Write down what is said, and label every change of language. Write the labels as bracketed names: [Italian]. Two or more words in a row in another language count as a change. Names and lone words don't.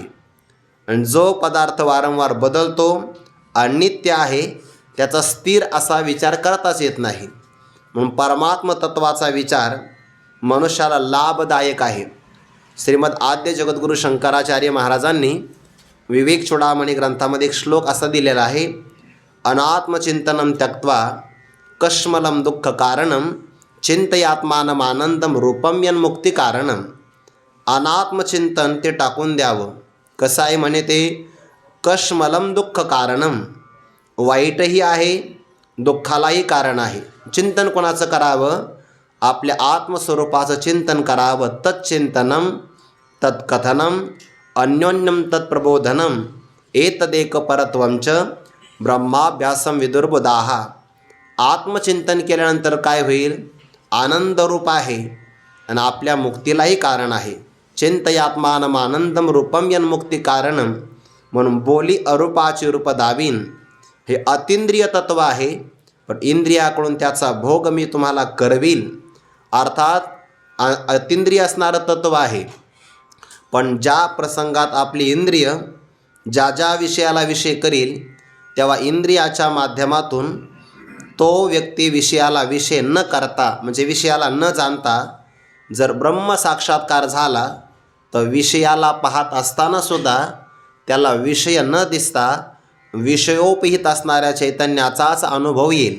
[Marathi] आणि जो पदार्थ वारंवार बदलतो, अनित्य आहे, त्याचा स्थिर असा विचार करताच येत नाही. म्हणून परमात्म तत्वाचा विचार मनुष्याला लाभदायक आहे. श्रीमद आद्य जगद्गुरू शंकराचार्य महाराजांनी विवेक चूडामणी ग्रंथामध्ये एक श्लोक असा दिलेला आहे. [Sanskrit] अनात्मचिंतनम त्यक्त्वा कश्मलं दुःख कारणम चिंतयात्मानम आनंदम रूपम यन्मुक्ती कारणम. [Marathi] अनात्मचिंतन ते टाकून द्यावं. कसं आहे म्हणे ते? [Sanskrit] कश्मलम दुःख कारणम, [Marathi] वाईटही आहे, दुःखालाही कारण आहे. चिंतन कोणाचं करावं? आपल्या आत्मस्वरूपाचं चिंतन करावं. [Sanskrit] तच्चिंतनम तत्कथनम अन्योन्यम तत्प्रबोधनम एतदेक परत्वंच ब्रह्माभ्यासम विदुर्बुधाः. [Marathi] आत्मचिंतन केल्यानंतर काय होईल? आनंदरूप आहे आणि आपल्या मुक्तीलाही कारण आहे. [Sanskrit] चिंतयात्मानम आनंदम रूपम यन्मुक्ती कारणम. [Marathi] म्हणून बोली अरूपाचे रूप दावीन. हे अतिंद्रिय तत्व आहे, पण इंद्रियाकडून त्याचा भोग मी तुम्हाला करवील. अर्थात अतिंद्रिय असणारं तत्व आहे, पण ज्या प्रसंगात आपली इंद्रिय ज्या ज्या विषयाला विषय करील तेव्हा इंद्रियाच्या माध्यमातून तो व्यक्ती विषयाला विषय न करता, म्हणजे विषयाला न जाणता जर ब्रह्म साक्षात्कार झाला तर विषयाला पाहत असतानासुद्धा त्याला विषय न दिसता विषयोपहित असणाऱ्या चैतन्याचाच अनुभव येईल.